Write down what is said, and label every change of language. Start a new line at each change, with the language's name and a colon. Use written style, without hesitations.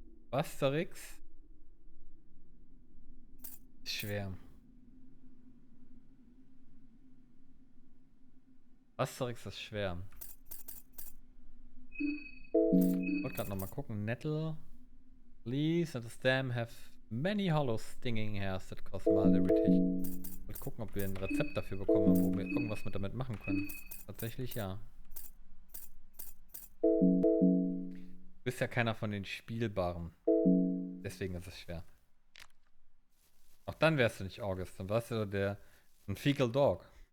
German: Basterix. Schwer. Asterix ist schwer. Ich wollte gerade nochmal gucken.
English: Nettle. Leaves and the stem have many hollow stinging hairs that cause mild irritation.
German: Ich wollte gucken, ob wir ein Rezept dafür bekommen, wo wir irgendwas mit damit machen können. Tatsächlich ja. Du bist ja keiner von den Spielbaren. Deswegen ist es schwer. Auch dann wärst du nicht August. Dann warst du ein Fecal Dog.